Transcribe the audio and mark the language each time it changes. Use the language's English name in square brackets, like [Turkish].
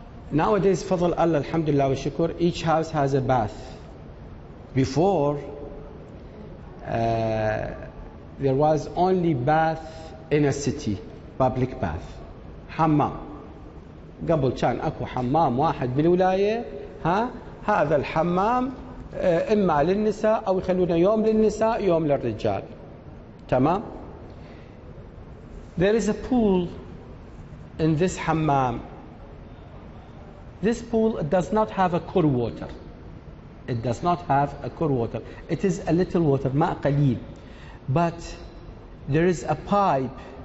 [English] Nowadays, [Arabic] fadl Allah, alhamdulillah wa shukur, [English] each house has a bath. Before, there was only bath in a city, public bath, hammam. [Arabic] قبل كان اكو حمام واحد بالولاية، هذا الحمام إما للنساء أو يخلونه يوم للنساء يوم للرجال. تمام. [English] There is a pool in this hammam. This pool does not have a qur water. It does not have a qur water. It is a little water, [Arabic] ماء قليل. [English] But there is a pipe.